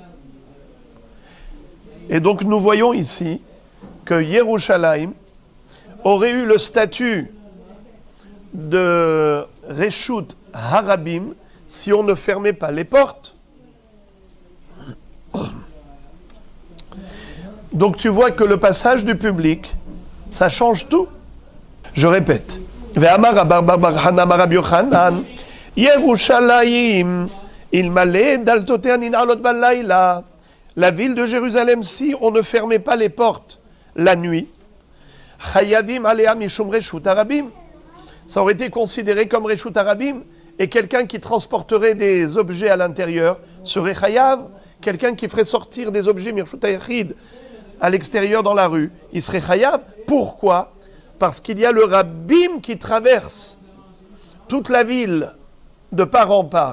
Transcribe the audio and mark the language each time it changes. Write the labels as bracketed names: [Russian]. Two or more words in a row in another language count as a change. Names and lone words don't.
[French] Et donc nous voyons ici que Yerushalayim aurait eu le statut de [Hebrew] רשות הרבים [French] si on ne fermait pas les portes. Donc tu vois que le passage du public, ça change tout. Je répète. [Hebrew] ואמר בר רבי יוחנן ירושלים אילמלא דלתותיה ננעלות בלילה. [French] La ville de Jérusalem, si on ne fermait pas les portes la nuit, [Hebrew] חייבים עליה משום רשות הרבים, [French] ça aurait été considéré comme [Hebrew] רשות הרבים, [French] et quelqu'un qui transporterait des objets à l'intérieur serait chayav. Quelqu'un qui ferait sortir des objets [Hebrew] מרשות היחיד [French] à l'extérieur dans la rue, il serait chayav. Pourquoi? Parce qu'il y a le rabbim qui traverse toute la ville de part en part.